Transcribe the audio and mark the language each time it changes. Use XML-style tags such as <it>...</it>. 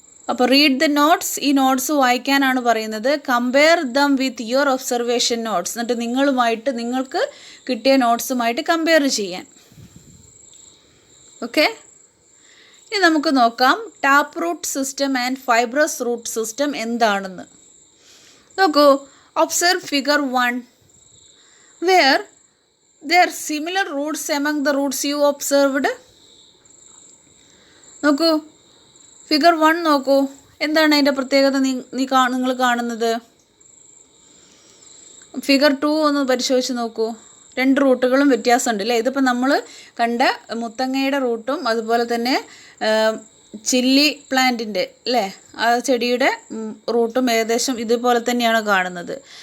<ml>അപ്പോൾ</ml> <en>read the notes,</en> <ml>ഈ notes വായിക്കാനാണ് പറയുന്നത്.</ml> <en>compare them with your observation notes,</en> <ml>എന്നിട്ട് നിങ്ങൾക്ക് കിട്ടിയ നോട്ട്സുമായിട്ട് കമ്പയർ ചെയ്യാൻ. ഓക്കെ, ഇനി നമുക്ക് നോക്കാം tap root system and fibrous root system എന്താണെന്ന്. നോക്കൂ,</ml> <en>Observe figure 1 where there are similar roots among the roots you observed.</en> <ml>നോക്കൂ, ഫിഗർ 1 നോക്കൂ, എന്താണ് അതിൻ്റെ പ്രത്യേകത നിങ്ങൾ കാണുന്നത്? ഫിഗർ 2 ഒന്ന് പരിശോധിച്ച് നോക്കൂ, 2 റൂട്ടുകളും വ്യത്യാസമുണ്ട് അല്ലേ? ഇതിപ്പോൾ നമ്മൾ കണ്ട മുത്തങ്ങയുടെ റൂട്ടും അതുപോലെ തന്നെ ചില്ലി പ്ലാന്റിൻ്റെ അല്ലേ, ആ ചെടിയുടെ റൂട്ടും ഏകദേശം ഇതുപോലെ തന്നെയാണ് കാണുന്നത്.</ml>